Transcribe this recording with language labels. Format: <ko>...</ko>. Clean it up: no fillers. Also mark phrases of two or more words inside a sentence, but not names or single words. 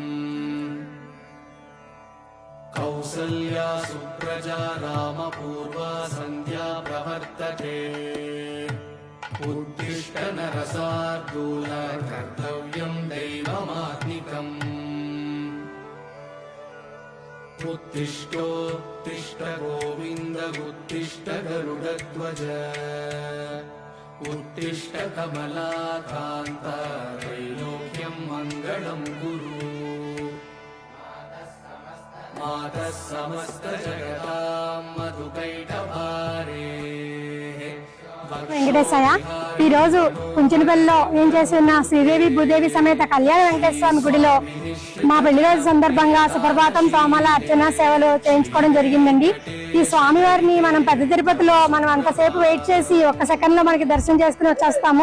<sa>कौसल्या सुप्रजा रामपूर्वा सन्ध्या प्रवर्तते उत्तिष्ठ नरसार्दूल कर्तव्यं दैवमात्मिकम् उत्तिष्ठोत्तिष्ठ गोविन्द उत्तिष्ठ गरुडध्वज उत्तिष्ठ कमलाकान्त त्रैलोक्यं मङ्गलं कुरु मातः समस्त जगतां मधुकैटभारे</sa> <te>వెంకటేశయ్య ఈ రోజు కుంచెనపల్లిలో ఏం చేస్తున్న శ్రీదేవి భూదేవి సమేత కళ్యాణ వెంకటేశ్వర స్వామి గుడిలో మా పెళ్లి రోజు సందర్భంగా సుప్రభాతం తోమాల అర్చన సేవలు చేయించుకోవడం జరిగిందండి. ఈ స్వామివారిని మనం పెద్ద తిరుపతిలో మనం అంతసేపు వెయిట్ చేసి ఒక్క సెకండ్ లో మనకి దర్శనం చేసుకుని వచ్చేస్తాము.</te>